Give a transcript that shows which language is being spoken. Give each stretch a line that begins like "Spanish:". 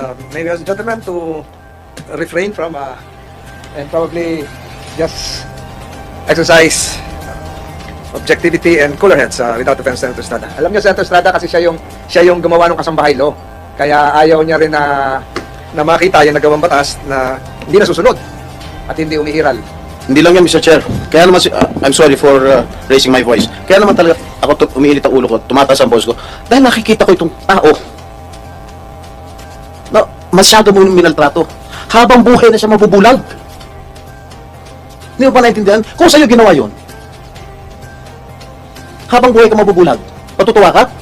English: Maybe as a gentleman to refrain from and probably just exercise objectivity and cooler heads without offense, Senator Estrada.
Filipino: Alam niyo, Senator Estrada, kasi siya yung gumawa ng kasambahay law. Kaya ayaw niya rin na makita yung nagawang batas na hindi nasusunod at hindi umiiral. Hindi lang yan, Mr. Chair. Kaya naman,
English: I'm sorry for raising my voice.
Filipino: Kaya naman talaga, ako umiinit ang ulo ko, tumataas ang boss ko. Dahil nakikita ko itong tao na masyado mo minaltrato. Habang buhay na siya mabubulag. Hindi mo ba naintindihan? Kung sa'yo ginawa yun, habang buhay ka mabubulag, matutuwa ka?